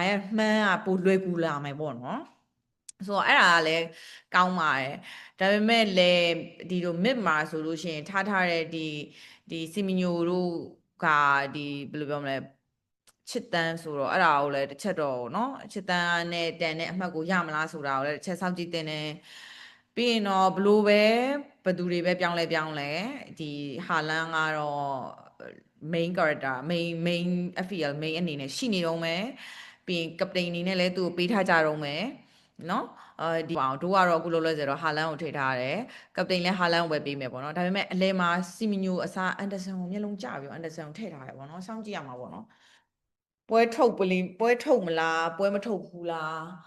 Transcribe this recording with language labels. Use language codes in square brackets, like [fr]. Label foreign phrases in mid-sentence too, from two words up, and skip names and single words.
[my] ရမှန်းကပိုလွယ်ကူလာမယ်ပေါ့နော်ဆိုတော့အဲ့ဒါကလည်းကောင်းပါတယ်ဒါပေမဲ့လည်းဒီလို mid မှာဆိုလို့ရှိရင်ထားတဲ့ဒီစီမီညိုတို့ကဒီဘယ်လိုပြောမလဲချစ်တန်းဆိုတော့အဲ့ဒါကိုလည်းတစ်ချက်တော့เนาะချစ်တန်းနဲ့တန်တဲ့အမှတ်ကိုရမလားဆိုတာကိုလည်းတစ်ချက်စောင့်ကြည့်တင်တယ်ပြီးရင်တော့ဘလို့ပဲဘသူတွေပဲပြောင်းလဲဒီဟာလန်ကတော့ [en] main character main FPL main [my] အနေနဲ့ရှိနေတော့မယ်ပြီးရင် captain အနေနဲ့လည်းသူ့ကိုပေးထားကြတော့မယ်เนาะဒီအောင်တို့ကတော့အခုလောလောဆယ်တော့ဟာလန်ကိုထိထားတယ်ကပတိန်လည်းဟာလန်ကိုပဲပေးမယ်ပေါ့နော်ဒါပေမဲ့အလဲမှာစီမီညိုအစားအန်ဒါဆန်ကိုမျက်လုံးကျပြီးအန်ဒါဆန်ကိုထည့်ထားတယ်ပေါ့နော်စောင့်ကြည့်ရမှာပေါ့နော်ပွဲထုတ်မလားပွဲမထုတ်ဘူးလား